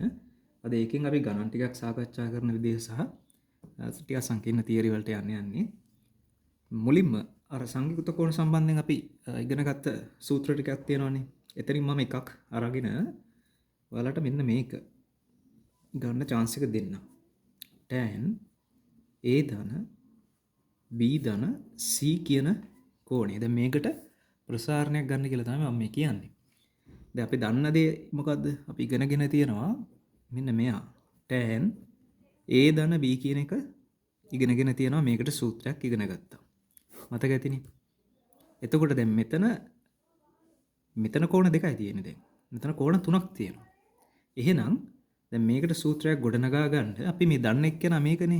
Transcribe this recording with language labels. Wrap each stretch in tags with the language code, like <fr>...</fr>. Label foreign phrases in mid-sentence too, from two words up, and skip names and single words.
<si>අද ඒකෙන් අපි ගණන් ටිකක් සාකච්ඡා කරන විදිහ සහ ටිකක් සංකීර්ණ තියරි වලට යන්නේ. මුලින්ම අර සංයුක්ත කෝණ සම්බන්ධයෙන් අපි ඉගෙන ගත්ත සූත්‍ර ටිකක් තියෙනවානේ. එතනින් මම එකක් අරගෙන ඔයාලට මෙන්න මේක ගන්න chance එක දෙන්න. tan a ධන b ධන c කියන කෝණය. දැන් මේකට ප්‍රසාරණයක් ගන්න කියලා තමයි මම මේ කියන්නේ. දැන් අපි දන්න දේ මොකද්ද? අපි ඉගෙනගෙන තියෙනවා මෙන්න මෙයා. tan a ධන b කියන එක ඉගෙනගෙන තියෙනවා. මේකට සූත්‍රයක් ඉගෙන ගත්තා. මතක ඇතිනේ. එතකොට දැන් මෙතන කෝණ දෙකයි තියෙන්නේ දැන්. මෙතන කෝණ තුනක් තියෙනවා. එහෙනම් දැන් මේකට සූත්‍රයක් ගොඩනගා ගන්න අපි මේ දන්න එක්කෙනා මේකනේ.</si>